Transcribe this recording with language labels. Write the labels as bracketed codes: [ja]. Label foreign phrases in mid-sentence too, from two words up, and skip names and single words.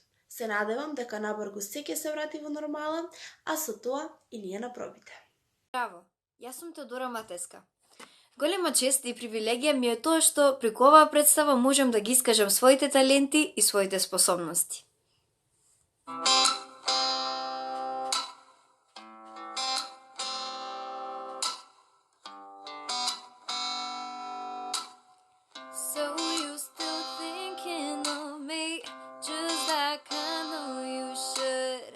[mk] Се надевам дека набрзо се ќе се врати во нормала, а со тоа и ние на пробите. Браво, јас сум Теодора Матеска. Голема чест и привилегија ми е тоа што преку оваа представа можам да ги искажам своите таленти и своите способности. [en] So you still thinking of me, just like I know you should.